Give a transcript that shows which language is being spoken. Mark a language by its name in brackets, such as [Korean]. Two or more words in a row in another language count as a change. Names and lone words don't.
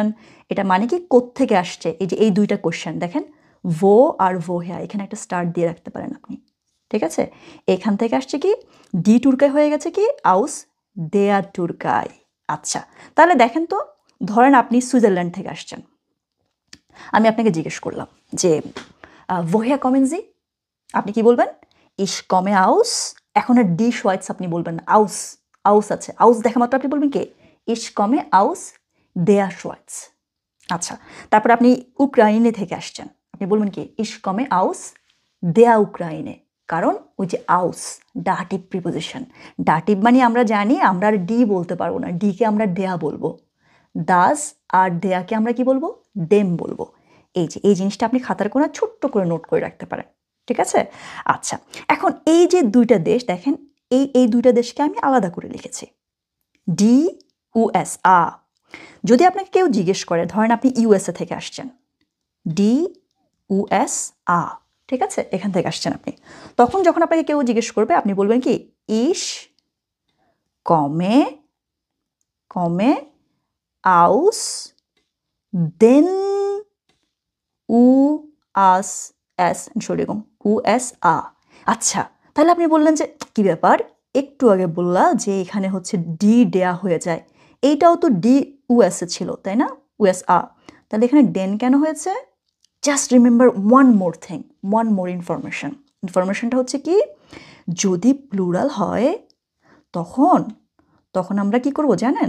[Bangla] এটা মানে কি কোত্থেকে আসছে, এই যে এই দুইটা কোশ্চেন দেখেন, ভো আর ভোহেয়া, এখানে একটা স্টার্ট দিয়ে রাখতে পারেন আপনি, ঠিক আছে? এখান থেকে আসছে কি [German] die Türkei [Bangla] হয়ে গেছে কি [German] aus der Türkei, [Bangla] আচ্ছা, তাহলে দেখেন তো, ধরেন আপনি সুইজারল্যান্ড থেকে আসছেন। আমি আপনাকে জিজ্ঞেস করলাম যে [German] woher kommen Sie? [Bangla] আপনি কি বলবেন? [German] Ich komme aus, [Bangla] এখন আর [German] die Schweiz [Bangla] আপনি বলবেন না, aus, aus আছে, aus দেখা মাত্র আপনি বলবেন কি? [German] Ich komme aus der Schweiz। [Bangla] আচ্ছা, তারপরে আপনি ইউক্রাইনে থেকে আসছেন, আপনি বলবেন কি? [German] Ich komme aus der Ukraine। [Bangla] কারণ ওই যে aus, [English] dative preposition, [Bangla] dative মানে আমরা জানি আমরা আর ডি বলতে পারবো না, ডিকে আমরা দেয়া বলবো, das আর দেয়াকে আমরা কি বলবো? dem বলবো। এই জিনিসটা আপনি খাতার কোণে ছোট্ট করে নোট করে রাখতে পারেন, ঠিক আছে? আচ্ছা, এখন এই যে দুইটা দেশ দেখেন, এই দুইটা দেশকে আমি আলাদা করে লিখেছি, ডি ইউএস আ। যদি আপনাকে কেউ জিজ্ঞেস করে, ধরেন আপনি ইউএসএ থেকে আসছেন, ডি ইউএস আ, ঠিক আছে, এখান থেকে আসছেন আপনি, তখন যখন আপনাকে কেউ জিজ্ঞেস করবে আপনি বলবেন কি? [German] ich komme aus den USA। [Bangla] আচ্ছা, তাহলে আপনি বললেন যে কি ব্যাপার, একটু আগে বললা যে এখানে হচ্ছে ডি দেয়া হয়ে যায়, এইটাও তো ডি ইউএসএ ছিল তাই না, ইউএসআ, তাহলে এখানে ডেন কেন হয়েছে? [English] just remember one more thing, one more informationটা [Bangla] হচ্ছে কি, যদি প্লুরাল হয় তখন আমরা কি করব জানেন?